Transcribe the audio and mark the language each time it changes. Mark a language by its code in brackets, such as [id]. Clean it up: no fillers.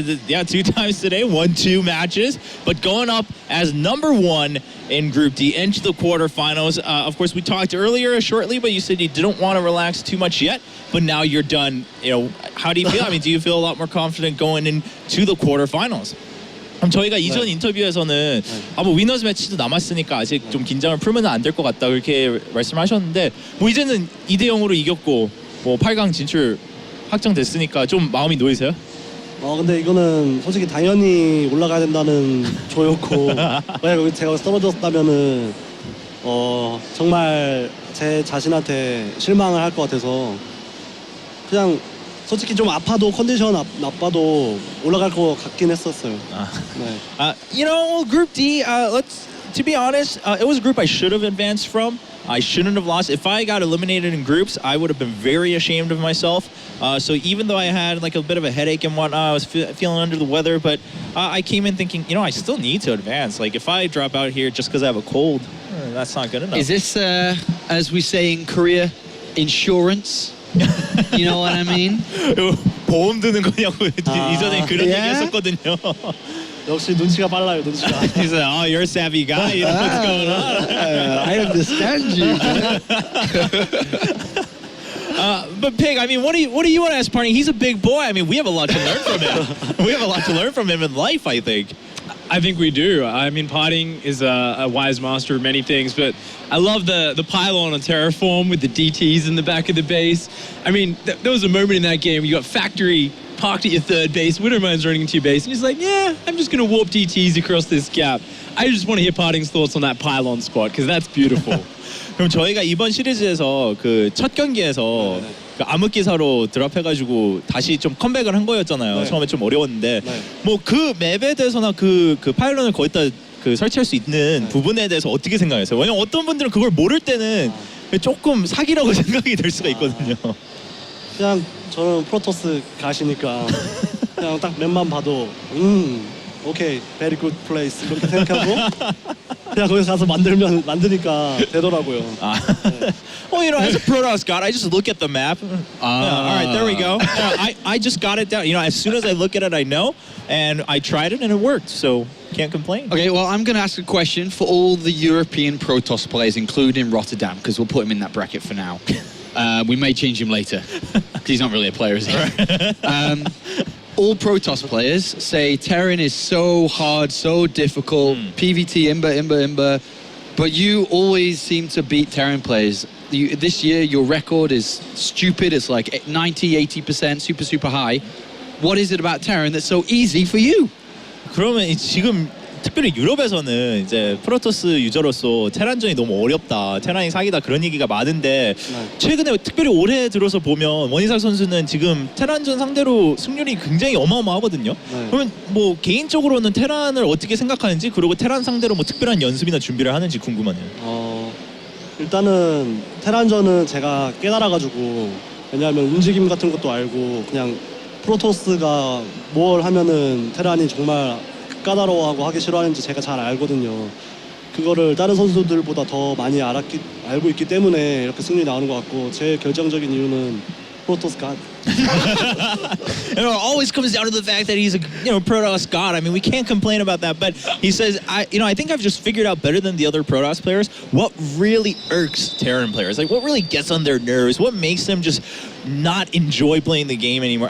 [en] Yeah, 2 times today, 1-2 matches, but going up as #1 in Group D into the quarterfinals. Of course, we talked earlier shortly, but you said you didn't want to relax too much yet. But now you're done. You know, how do you feel? I mean, do you feel a lot more confident going into the quarterfinals? [ko] 그럼 저희가 이전 인터뷰에서는 뭐 위너스 매치도 남았으니까 아직 좀 긴장을 풀면 안 될 것 같다 그렇게 말씀하셨는데 뭐 이제는 2대0으로 이겼고 뭐 8강 진출 확정됐으니까 좀 마음이 놓이세요? 근데 이거는 솔직히 당연히 올라가야 된다는 조였고 만약 제가 떨어졌다면은 정말 제 자신한테 실망을 할 것 같아서 그냥 솔직히 좀 아파도 컨디션 나빠도 올라갈 것 같긴 했었어요. [en] You know, Group D, to be honest, it was a group I should have advanced from. I shouldn't have lost. If I got eliminated in groups, I would have been very ashamed of myself. So even though I had like a bit of a headache and whatnot, I was feeling under the weather, but I came in thinking, you know, I still need to advance. Like if I drop out here just because I have a cold, that's not good enough. Is this, as we say in Korea, insurance? You know what I mean? [ko] 보험 드는 거냐고 이전에 그런 얘기 했었거든요. 역시 눈치가 빨라요, 눈치가. [en] He said, "Oh, you're a savvy guy. You know what's going on." I understand you. But Pig, I mean, what do you want to ask Party? He's a big boy. I mean, we have a lot to learn from him. We have a lot to learn from him in life, I think. I think we do. I mean, Parting is a wise master of many things, but I love the pylon on Terraform with the DTs in the back of the base. I mean, there was a moment in that game where you got Factory parked at your third base, Widowmine's running into your base, and he's like, yeah, I'm just going to warp DTs across this gap. I just want to hear Parting's thoughts on that pylon spot, because that's beautiful. [ko] 그럼 저희가 이번 시리즈에서 그 첫 경기에서 그 암흑기사로 드랍해가지고 다시 좀 컴백을 한 거였잖아요. 네. 처음에 좀 어려웠는데 네. 뭐 그 맵에 대해서나 그 파일런을 거기다 그 설치할 수 있는 부분에 대해서 어떻게 생각하세요? 왜냐면 어떤 분들은 그걸 모를 때는 조금 사기라고 생각이 될 수가 있거든요. 그냥 저는 프로토스 가시니까 그냥 딱 맵만 봐도 오케이, [en] very good place [ko] 이렇게 생각하고 그냥 거기서 가서 만드니까 되더라고요. [en] Well, you know, as a Protoss god, I just look at the map. All right, there we go. I just got it down. You know, as soon as I look at it, I know, and I tried it and it worked. So can't complain. Okay, well, I'm going to ask a question for all the European Protoss players, including Rotterdam, because we'll put him in that bracket for now. We may change him later. He's not really a player, is he? All Protoss players say Terran is so hard, so difficult, PVT, Imber, but you always seem to beat Terran players. This year, your record is stupid. It's like 90, 80%, super high. What is it about Terran that's so easy for you? [ko] 그러면 지금 특별히 유럽에서는 이제 프로토스 유저로서 테란전이 너무 어렵다, 테란이 사기다 그런 얘기가 많은데 최근에 특별히 올해 들어서 보면 원희삭 선수는 지금 테란전 상대로 승률이 굉장히 어마어마하거든요. 그러면 뭐 개인적으로는 테란을 어떻게 생각하는지, 그리고 테란 상대로 뭐 특별한 연습이나 준비를 하는지 궁금하네요. 일단은 테란전은 제가 깨달아가지고, 왜냐하면 움직임 같은 것도 알고 그냥 프로토스가 뭘 하면은 테란이 정말 까다로워하고 하기 싫어하는지 제가 잘 알거든요. 그거를 다른 선수들보다 더 많이 알고 있기 때문에 이렇게 승리 나오는 것 같고, 제 결정적인 이유는 프로토스 갓. [en] It always comes down to the fact that he's a Protoss god. I mean, we can't complain about that. But he says, I think I've just figured out better than the other Protoss players what really irks Terran players. Like, what really gets on their nerves? What makes them just not enjoy playing the game anymore?